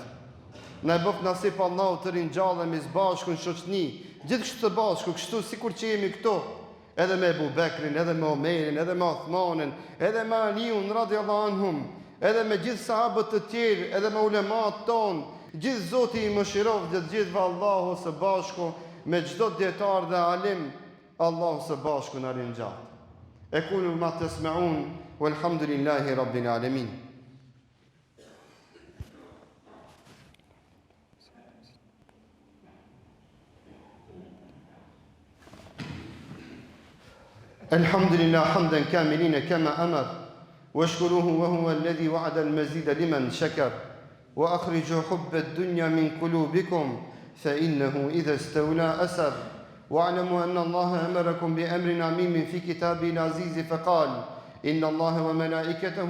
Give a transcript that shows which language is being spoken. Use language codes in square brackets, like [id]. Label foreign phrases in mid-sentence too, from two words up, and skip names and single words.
[sq] Na e bëft nasip Allahu të ringjallemi së bashku në shoqni, gjithashtu së bashku, kështu sikur që jemi këtu, edhe me Ebu Bekrin, edhe me Omerin, edhe me Uthmanin, edhe me Aliun [ar] رضي الله عنهم, [sq] edhe me gjithë sahabët të tjerë, edhe me ulemat tonë, gjithë Zoti i mëshiroft dhe gjithëve Allahu së bashku, me çdo dietar dhe alim, Allahu së bashku na ringjall. [ar] أقول ما تسمعون والحمد لله رب العالمين. الحمد لله حمدا كاملين كما أمر واشكروه وهو الذي وعد المزيد لمن شكر وأخرجوا حب الدنيا من قلوبكم فإنه إذا استولى أسر واعلموا أن الله أمركم بأمر عميم في كتابه العزيز فقال إن الله وملائكته